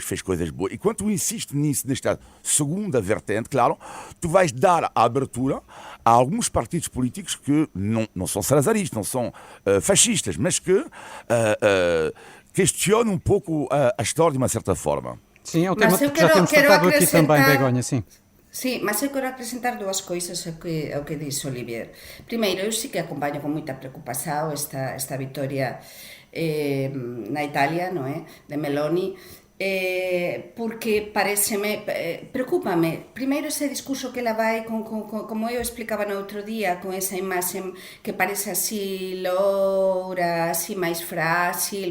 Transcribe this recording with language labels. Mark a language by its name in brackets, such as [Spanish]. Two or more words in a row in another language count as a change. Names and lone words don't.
[Portuguese] E quando tu insistes nisso, nesta segunda vertente, claro, tu vais dar a abertura a alguns partidos políticos que não são salazaristas, não são fascistas, mas que questiona um pouco a história de uma certa forma. Sim, é um tema que já temos tratado aqui também, Begonha, sim. [Galician] Sí, mas eu quero acrescentar dúas coisas ao que dix Olivier. Primeiro, eu sí que acompanho con moita preocupación esta vitoria na Italia, non é? De Meloni, porque pareceme, preocúpame primeiro ese discurso que ela vai como eu explicaba no outro día, con esa imaxe que parece así loura, así máis frágil.